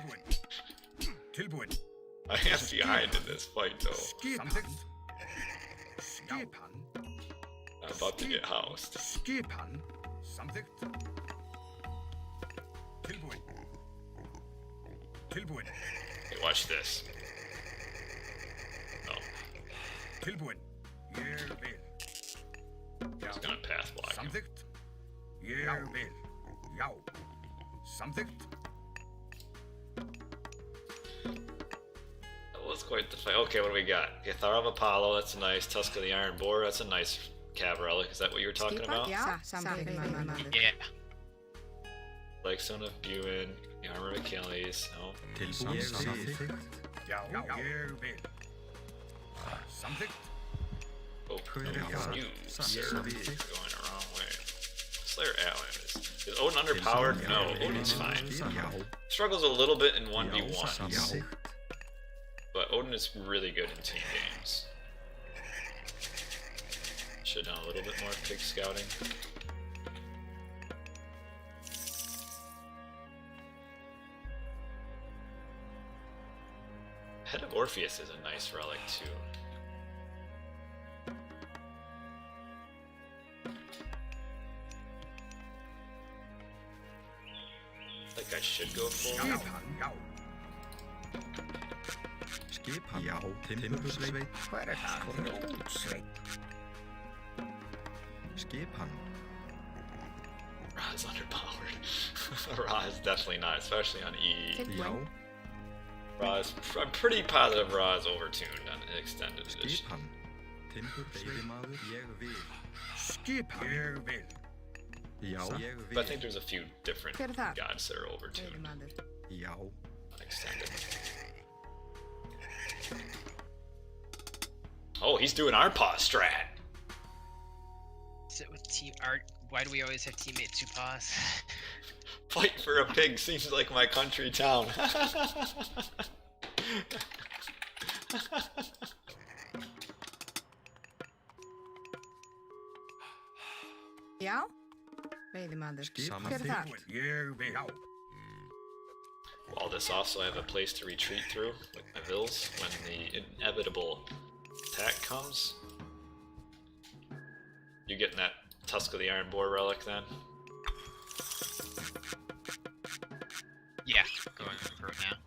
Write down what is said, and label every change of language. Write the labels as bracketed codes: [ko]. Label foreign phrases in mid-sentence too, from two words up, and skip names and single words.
[en] I am behind in this fight though. [is] Skipan. [en] I'm about to get housed. [is] Skipan. Samþykkt. Tilbúin. Tilbúin. [en] Hey, watch this. Oh, [is] Tilbúin. Ég vil. [en] he's gonna path block him. [is] Samþykkt. Ég vil. Já. Samþykkt. [en] That was quite the fight. Okay, what do we got? Gathar of Apollo, that's nice. Tusk of the Iron Boar, that's a nice cav relic. Is that what you were talking about? Ja, something. Yeah. Like Son of Buin, the Armor of Achilles. No. [is] Tilbúin samþykkt. Já. Ég vil. Samþykkt. [en] Oh, [is] Hver [en] no [is] er [en] news. [is] það? [en] Going the wrong way. Slayer Allen is Odin underpowered? No, Odin's fine. [is] Já. [en] Struggles a little bit in 1v1, [is] Samþykkt. [en] but Odin is really good in team games. Should have done a little bit more pig scouting. Head of Orpheus is a nice relic too. I think I should go for it. [is] Skipan. Já. Skipan. Já. Timbursveit. Hver er það? Krótsveit. Skipan. [en] Ra is underpowered. Ra is definitely not, especially on E. [is] Já. [en] Ra is, I'm pretty positive Ra is overtuned on an extended edition. [is] Skipan. Timbursveiðimaður. Ég vil. Skipan. Ég vil. Já. Ég vil. [en] But I think there's a few different [is] Hver er það? [en] gods that are overtuned [is] Veiðimaður. Já. [en] on extended. Oh, he's doing our paw strat. Sit with team art. Why do we always have teammates who pause? Fight for a pig seems like my country town. [is] Já, veiðimaður. Skipan. Hver er það? Ég vil. Já. [en] Wall this off so I have a place to retreat through with my vills when the inevitable attack comes. You getting that Tusk of the Iron Boar relic then? Yeah, going for it now.